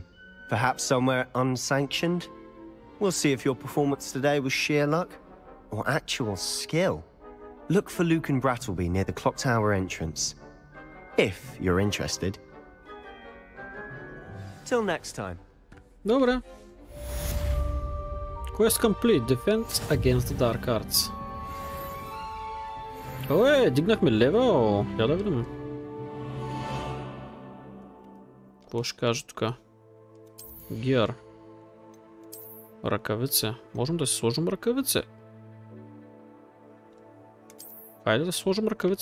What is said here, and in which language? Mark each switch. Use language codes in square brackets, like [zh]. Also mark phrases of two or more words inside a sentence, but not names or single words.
[en] Perhaps somewhere unsanctioned? We'll see if your performance today was sheer luck or actual skill. Look for Luke and Brattleby near the clock tower entrance. If you're interested. Till next time. [bg] Добре. [en] Quest complete. Defense against the dark arts. [bg] Дигнахме левел. Я да видим. Какво ще кажа тук? Гиар. Ръкавице. Можем да си сложим ръкавице. Хайде да си сложим ръкавице.